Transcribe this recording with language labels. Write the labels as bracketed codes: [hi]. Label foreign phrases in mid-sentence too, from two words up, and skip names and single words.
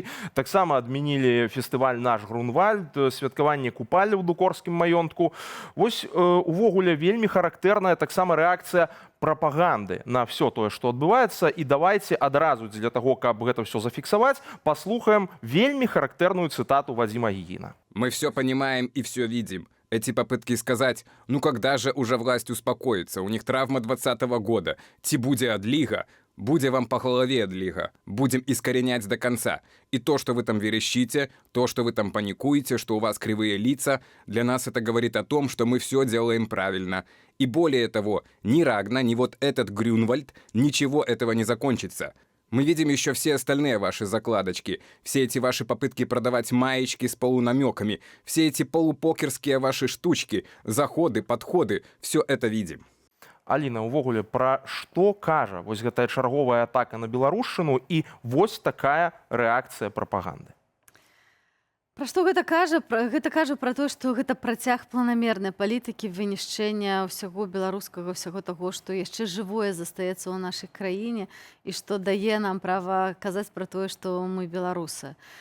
[be] Таксама адмянілі фестываль «Наш Грунвальд», святкаванне купалі ў дукорскім маёнтку. Вось увогуле вельмі характэрная таксама рэакцыя прапаганды на все тое, што адбываецца. І давайте адразу для таго, каб гэта все зафіксаваць, паслухаем вельмі характэрную цытату Вадзіма Гігіна. [ru] Мы все понимаем и все видим. Эти попытки сказать, ну когда же уже власть успокоится, у них травма 20-го года, [uk] ти буде адлига, [ru] буде вам по голове адлига, будем искоренять до конца. И то, что вы там верещите, то, что вы там паникуете, что у вас кривые лица, для нас это говорит о том, что мы все делаем правильно. И более того, ни Рагна, ни вот этот Грюнвальд, ничего этого не закончится. Мы видим еще все остальные ваши закладочки, все эти ваши попытки продавать маечки с полунамеками, все эти полупокерские ваши штучки, заходы, подходы, все это видим. [be] Аліна, увогуле, пра што кажа вось гэтая чарговая атака на беларушчыну і вось такая рэакцыя прапаганды? Пра што гэта кажа? Гэта кажа пра тое, што гэта працяг планамернай палітыкі вынішчэння ўсяго беларускага, ўсяго таго, што яшчэ жывое застаецца ў нашай краіне і што дае нам права казаць пра тое, што мы беларусы.